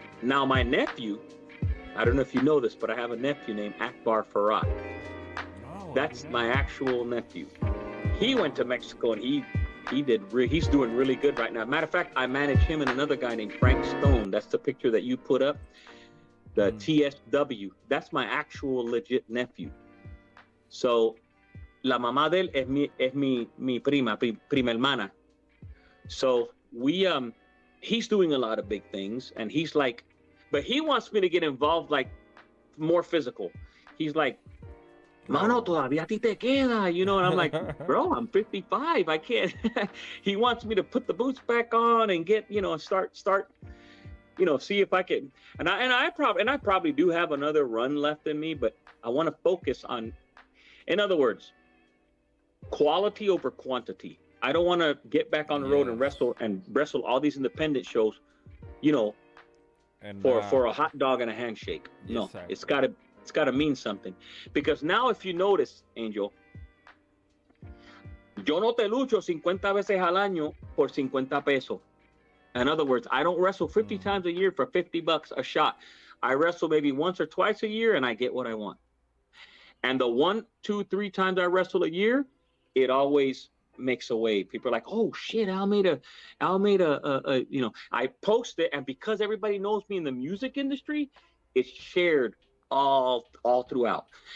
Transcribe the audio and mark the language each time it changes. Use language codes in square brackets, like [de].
[en] Now, my nephew, I don't know if you know this, but I have a nephew named Akbar Farat. That's my actual nephew. He went to Mexico and he's doing really good right now. Matter of fact, I manage him and another guy named Frank Stone. That's the picture that you put up, the TSW. That's my actual legit nephew. [es] So, la mamá de él es mi prima hermana. [en] So he's doing a lot of big things, and he's like, but he wants me to get involved, like more physical. He's like, [es] mano, todavía a ti te queda, [en] and I'm like, bro, I'm 55, I can't. He wants me to put the boots back on and get, start, see if I can. And I probably do have another run left in me, but I want to focus on, in other words, quality over quantity. I don't want to get back on the road and wrestle all these independent shows, for a hot dog and a handshake. No, sir. It's got to mean something. Because now, if you notice, Angel, [es] yo no te lucho 50 veces al año por 50 pesos. [en] In other words, I don't wrestle 50 times a year for $50 a shot. I wrestle maybe once or twice a year and I get what I want. And the 1, 2, 3 times I wrestle a year, it always makes a wave. People are like, oh shit, Al made a I post it, and because everybody knows me in the music industry, it's shared all throughout.